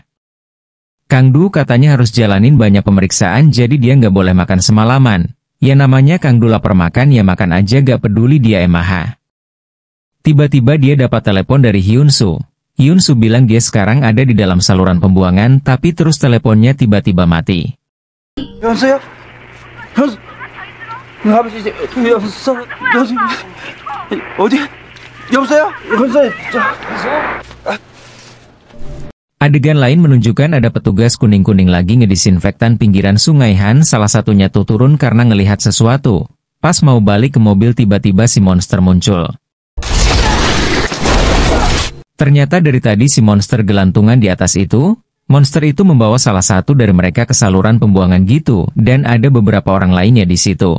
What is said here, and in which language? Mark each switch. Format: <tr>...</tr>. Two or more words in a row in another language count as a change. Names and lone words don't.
<id>Kang Du katanya harus jalanin banyak pemeriksaan jadi dia nggak boleh makan semalaman. Ya namanya Kang Du lapar makan ya makan aja gak peduli dia emaha. Tiba-tiba dia dapat telepon dari Hyun-soo. Hyun-soo bilang dia sekarang ada di dalam saluran pembuangan tapi terus teleponnya tiba-tiba mati.</id> <ko>현수야? 현수 어디? 여보세요? 현수야?</ko> <id>Adegan lain menunjukkan ada petugas kuning-kuning lagi ngedisinfektan pinggiran Sungai Han. Salah satunya tuh turun karena ngelihat sesuatu. Pas mau balik ke mobil tiba-tiba si monster muncul. Ternyata dari tadi si monster gelantungan di atas itu, monster itu membawa salah satu dari mereka ke saluran pembuangan gitu, dan ada beberapa orang lainnya di situ.</id>